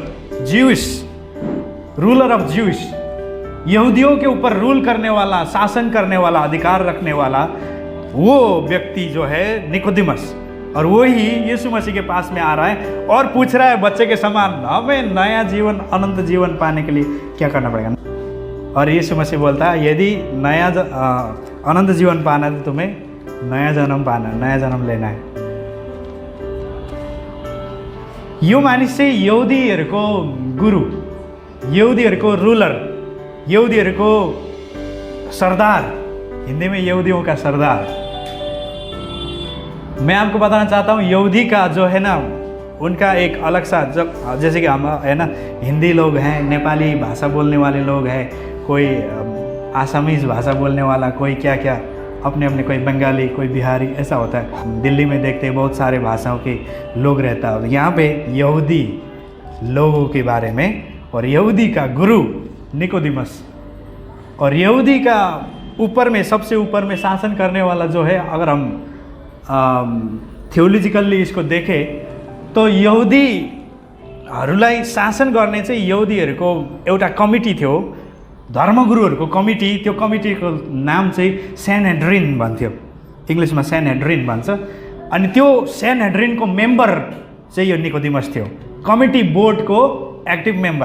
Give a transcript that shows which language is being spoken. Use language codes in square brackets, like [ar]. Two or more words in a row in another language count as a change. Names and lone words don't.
[hi] ज्यूस, [en] ruler of Jews, [hi] यहूदियों के ऊपर रूल करने वाला, शासन करने वाला, अधिकार रखने वाला वो व्यक्ति जो है निकोदिमस, और वो ही यीशु मसीह के पास में आ रहा है और पूछ रहा है बच्चे के समान, हमें नया जीवन, अनंत जीवन पाने के लिए क्या करना पड़ेगा। और यीशु मसीह बोलता है यदि अनंत जीवन पाना है तो तुम्हें नया जन्म पाना, नया जन्म लेना है। [ne] यो मानिस चाहिँ यहुदीहरूको गुरु, यहुदीहरूको रूलर, यहुदीहरूको सरदार, [hi] हिंदी में यहूदियों का सरदार। मैं आपको बताना चाहता हूँ यहूदी का जो है ना उनका एक अलग सा, जब जैसे कि हम है ना हिंदी लोग हैं, नेपाली भाषा बोलने वाले लोग हैं, कोई आसामीज भाषा बोलने वाला, कोई क्या क्या अपने अपने, कोई बंगाली, कोई बिहारी, ऐसा होता है। दिल्ली में देखते हैं बहुत सारे भाषाओं के लोग रहता है। यहाँ पे यहूदी लोगों के बारे में, और यहूदी का गुरु निकोदिमस, और यहूदी का ऊपर में, सबसे ऊपर में शासन करने वाला जो है, अगर हम थियोलोजिकल्ली इसको देखें तो [ne] यहुदीहरूलाई शासन गर्ने चाहिँ यहुदीहरूको एउटा कमिटी थियो, धर्मगुरुहरूको कमिटी। त्यो कमिटीको नाम चाहिँ सेनहेड्रिन भन्थ्यो, इङ्ग्लिसमा सेनहेड्रिन भन्छ। अनि त्यो सेनहेड्रिनको मेम्बर चाहिँ यो निकोदिमस थियो, कमिटी बोर्डको [en] active member.